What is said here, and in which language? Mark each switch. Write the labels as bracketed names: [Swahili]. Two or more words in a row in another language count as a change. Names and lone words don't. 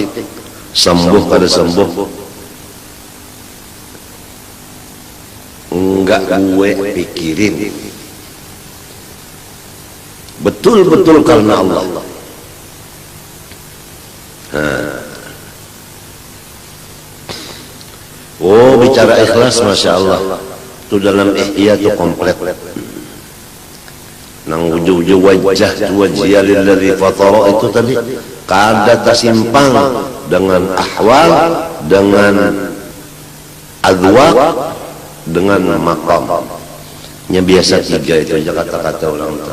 [Indonesian] Sembuh kada sembuh, enggak gue pikirin. Betul-betul karena Allah. Oh, bicara ikhlas, masya Allah, itu dalam Ihya itu komplit. [Banjar] Nang wujud [Arabic] wajah wajhiya lilladzi fatara [Banjar] itu tadi kada tersimpang dengan ahwal, dengan adwaq, dengan maqam. Nya biasa 3 itu aja kata-kata orang itu.